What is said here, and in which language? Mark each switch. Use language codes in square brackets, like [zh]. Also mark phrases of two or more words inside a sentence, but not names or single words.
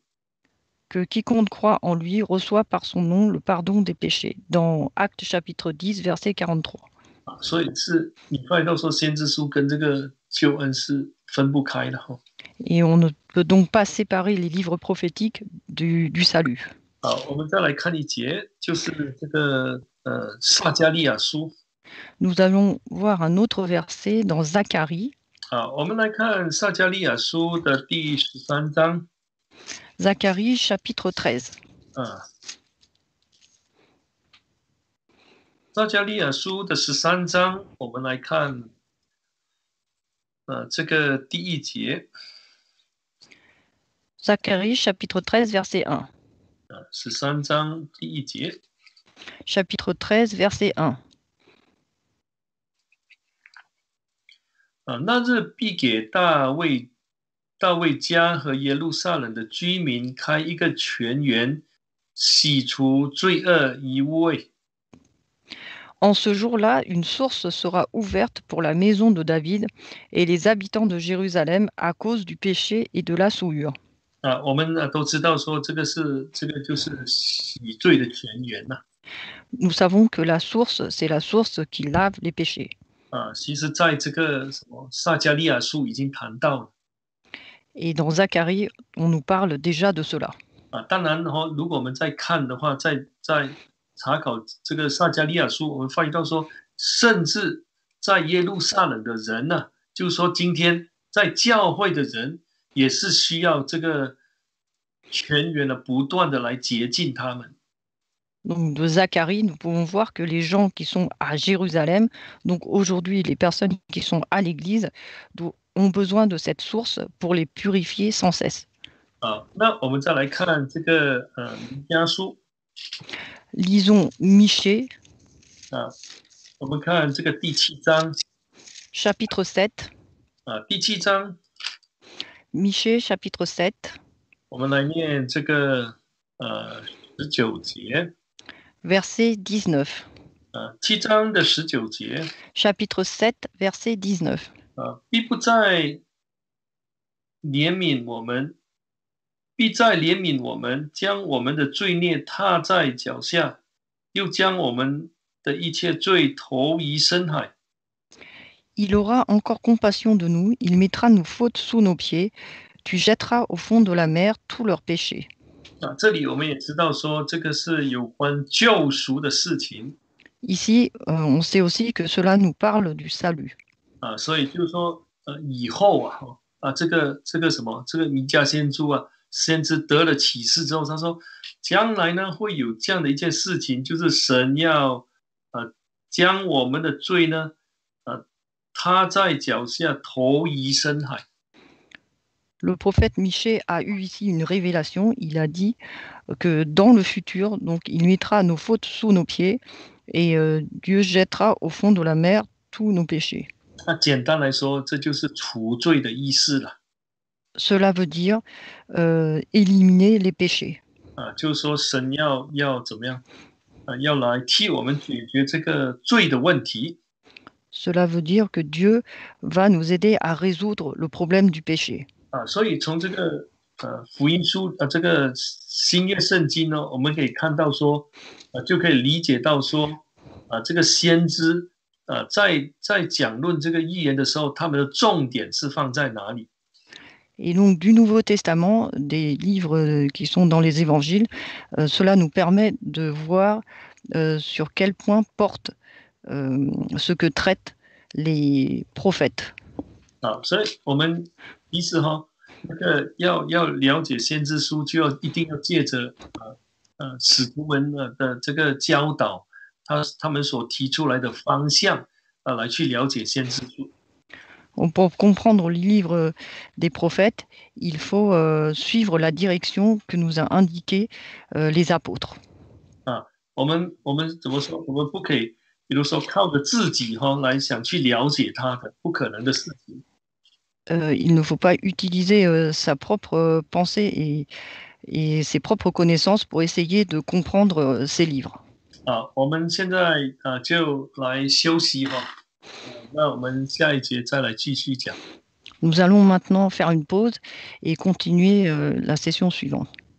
[fr] Que quiconque croit en lui reçoit par son nom le pardon des péchés. Dans Actes chapitre 10, verset 43. [zh] 所以是你快到说先知书跟这个救恩是分不开的哈。 [fr] Et on ne peut donc pas séparer les livres prophétiques du salut. [zh] 我们再来看一节，就是这个撒迦利亚书。 [fr] Nous allons voir un autre verset dans Zacharie. [zh] 我们来看撒迦利亚书的第13章。 [fr] Zacharie chapitre 13. [zh] 撒迦利亚書的13章，我們來看這個第一節。 [fr] Zacharie chapitre 13 verset 1. [zh] 13 章第一節。 [fr] Chapitre 13 verset 1. [zh] 那日必給大衛家和耶路撒冷的居民開一個泉源， 洗除罪恶与污秽。 [fr] En ce jour-là, une source sera ouverte pour la maison de David et les habitants de Jérusalem à cause du péché et de la souillure. [zh] 我们都知道说这个就是洗罪的泉源呐。 [fr] Nous savons que la source, c'est la source qui lave les péchés. [zh] 其实在这个什么撒迦利亚书已经谈到了。 [fr] Et dans Zacharie, on nous parle déjà de cela. [zh] 当然如果我们再看的话，在查考这个撒迦利亚书，我们发现到说，甚至在耶路撒冷的人呢，就是说今天在教会的人也是需要这个泉源的不断的来洁净他们。 [fr] Donc de Zacharie, nous pouvons voir que les gens qui sont à Jérusalem, donc aujourd'hui les personnes qui sont à l'église, ont besoin de cette source pour les purifier sans cesse. [zh] 那我们再来看这个弥迦书。 [fr] Lisons Michée. [zh] 我们看这个第7章。 [fr] Chapitre 7. [zh] 第7章。 [fr] Michée, chapitre 7. [zh] 我们来念这个19节。 [fr] Verset 19. [zh] 7章的19节。 [fr] Chapitre 7, verset 19. [zh] 必不再怜悯我们，必再怜悯我们，将我们的罪孽踏在脚下，又将我们的一切罪投于深海。 [fr] Il aura encore compassion de nous, il mettra nos fautes sous nos pieds, tu jetteras au fond de la mer tous leurs péchés. [zh] 这里我们也知道说，这个是有关救赎的事情。 [fr] Ici, on sait aussi que cela nous parle du salut. [zh] 所以就是说，以后这个什么，这个弥迦先知得了启示之后，他说，将来呢会有这样的一件事情，就是神要将我们的罪呢，踏在脚下，投于深海。 [fr] Le prophète Michée a eu ici une révélation. Il a dit que dans le futur, donc, il mettra nos fautes sous nos pieds et Dieu jettera au fond de la mer tous nos péchés. [zh] 简单来说，这就是除罪的意思了。 [fr] Cela veut dire éliminer les péchés. [zh] 就是说神要怎么样？要来替我们解决这个罪的问题。 [fr] Cela veut dire que Dieu va nous aider à résoudre le problème du péché. [zh] 所以从这个福音书这个新约圣经呢，我们可以看到说，就可以理解到说，这个先知在讲论这个预言的时候，他们的重点是放在哪里？ [fr] Et donc du Nouveau Testament, des livres qui sont dans les évangiles, cela nous permet de voir sur quel point porte ce que traitent les prophètes. [zh] 所以我们其实那个要了解先知书，就一定要借着使徒们的这个教导，他们所提出来的方向来去了解先知书。 [fr] Pour comprendre les livres des prophètes, il faut suivre la direction que nous a indiquée les apôtres. [zh] 我们怎么说？我们不可以，比如说靠着自己来想去了解他的，不可能的事情。 [fr] Il ne faut pas utiliser sa propre pensée et ses propres connaissances pour essayer de comprendre ces livres. [zh] 我们现在就来休息那我们下一节再来继续讲。 [fr] Nous allons maintenant faire une pause et continuer la session suivante.